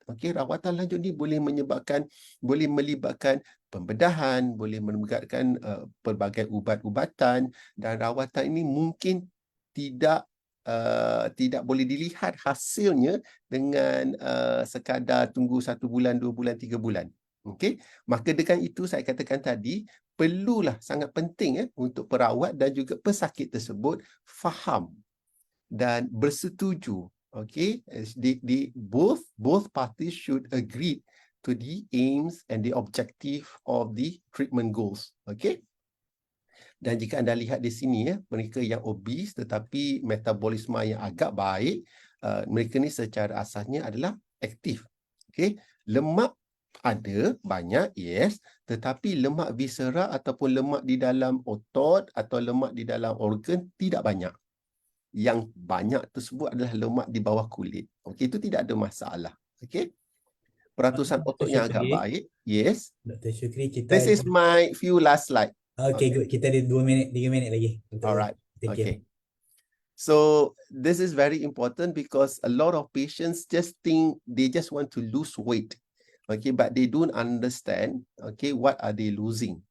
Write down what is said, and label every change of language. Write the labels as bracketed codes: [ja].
[ms] Okey, rawatan lanjut ni boleh melibatkan pembedahan, boleh melibatkan pelbagai ubat-ubatan, dan rawatan ini mungkin tidak boleh dilihat hasilnya dengan sekadar tunggu 1 bulan, 2 bulan, 3 bulan. Okey, maka dengan itu saya katakan tadi perlulah sangat penting untuk perawat dan juga pesakit tersebut faham dan bersetuju. [en] Okey, both parties should agree to the aims and the objective of the treatment goals. [ms] Okey. Dan jika anda lihat di sini mereka yang obes tetapi metabolisme yang agak baik, mereka ni secara asasnya adalah aktif. Okey, lemak ada banyak, yes, tetapi lemak viscera ataupun lemak di dalam otot atau lemak di dalam organ tidak banyak. Yang banyak tersebut adalah lemak di bawah kulit. Okey, itu tidak ada masalah. Okey. Peratusan otot yang agak baik, yes. Dr. Syukri, kita [en] This is my few last slide. Okay, good. [ms] Kita ada 2 minit, 3 minit lagi. [en] Alright. Thank you. Okay. So this is very important because a lot of patients just think they just want to lose weight. Okay, but they don't understand, okay, what are they losing?